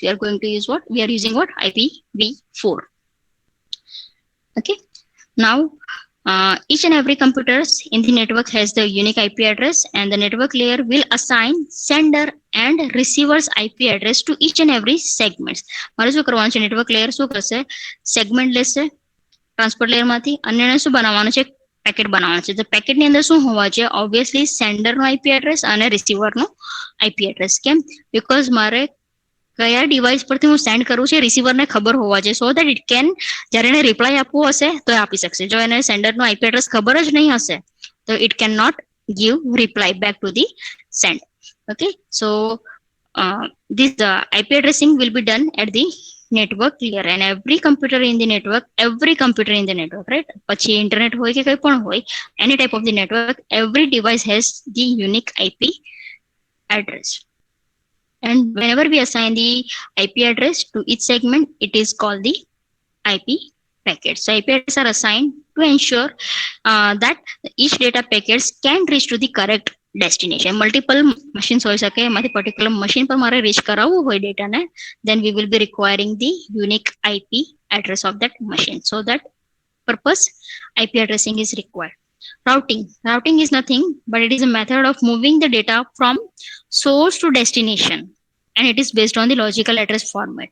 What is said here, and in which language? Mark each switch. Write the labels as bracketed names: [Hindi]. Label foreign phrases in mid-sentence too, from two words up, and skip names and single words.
[English] We are going to use what? We are using what? IPv4. Okay, now each and every computers in the network has the unique IP address, and the network layer will assign sender and receiver's IP address to each and every segments. [Gujarati] મારે શું કરવાનું છે? [English] network layer [Gujarati] શું કરશે? segment લેશે [English] transport layer [Gujarati] માંથી અને એને શું બનાવવાનું છે? પેકેટ બનાવવાનું છે. તો પેકેટની અંદર શું હોવા જોઈએ? ઓબ્વિયસલી સેન્ડરનો [English] IP address [Gujarati] અને રિસીવરનો [English] IP address. [Gujarati] કેમ? બીકોઝ મારે કયા ડિવાઇસ પરથી હું સેન્ડ કરું છું રિસીવરને ખબર હોવા જોઈએ, [English] so that it can [Gujarati] જ્યારે એને રિપ્લાય આપવો હશે તો એ આપી શકશે. જો એને સેન્ડરનો [English] IP address [Gujarati] ખબર જ નહીં હશે તો [English] it can not give reply back to the send. Okay, so this IP addressing will be done at the network layer, and every computer in the network, right? [Gujarati] પછી internet હોય કે કંઈ પણ હોય, [English] any type of the network, every device has the unique IP address. And whenever we assign the IP address to each segment, it is called the IP packets. So IP addresses are assigned to ensure that each data packets can reach to the correct destination. Multiple machines [Gujarati] હોઈ શકે, એમાંથી [English] particular machine [Gujarati] પર મારે reach કરાવવું હોય ડેટાને, [English] then we will be requiring the unique IP address of that machine. So that purpose IP addressing is required. Routing is nothing but it is a method of moving the data from source to destination, and it is based on the logical address format.